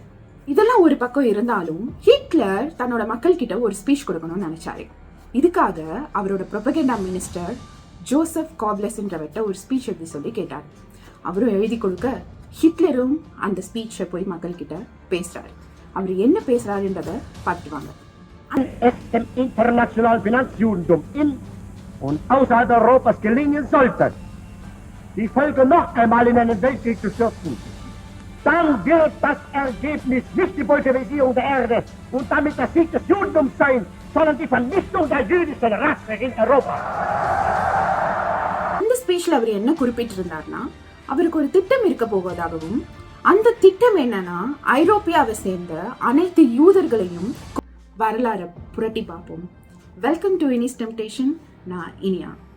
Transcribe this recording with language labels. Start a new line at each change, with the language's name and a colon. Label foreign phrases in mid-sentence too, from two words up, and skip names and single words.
Tamil: இதெல்லாம் ஒரு பக்கம் இருந்தாலும் ஹிட்லர் தன்னோட மக்கள் கிட்ட ஒரு ஸ்பீச் கொடுக்கணும்னு நினைச்சாரு. இதுக்காக அவரோட
English: propaganda minister
Tamil: ஜோசப் காப்லஸ்ன்றவர்கிட்ட ஒரு ஸ்பீச் எழுதி சொல்லி கேட்டார். அவரும் எழுதி கொடுக்க ஹிட்லரும் அந்த ஸ்பீச்சை போய் மக்கள் கிட்ட பேசுறாரு. அவர் என்ன பேசுறாருன்றத பார்த்துட்டு வாங்க.
German: Es dem internationalen Finanzjudentum in und außerhalb Europas gelingen sollte, die Völker noch einmal in einen Weltkrieg zu stürzen, dann wird das Ergebnis nicht die Bolschewisierung der Erde und damit der Sieg des Judentums sein, sondern die Vernichtung der jüdischen Rasse in Europa.
Tamil: இந்த ஸ்பீச்ல அவர் என்ன குறிப்பிட்டிருந்தார்னா, அவருக்கு ஒரு திட்டம் இருக்க போவதாகவும், அந்த திட்டம் என்னன்னா ஐரோப்பியாவை சேர்ந்த அனைத்து யூதர்களையும் வரலாறு புரட்டி பார்ப்போம்.
English: Welcome to Ini's Temptation.
Tamil: நான் இனியா.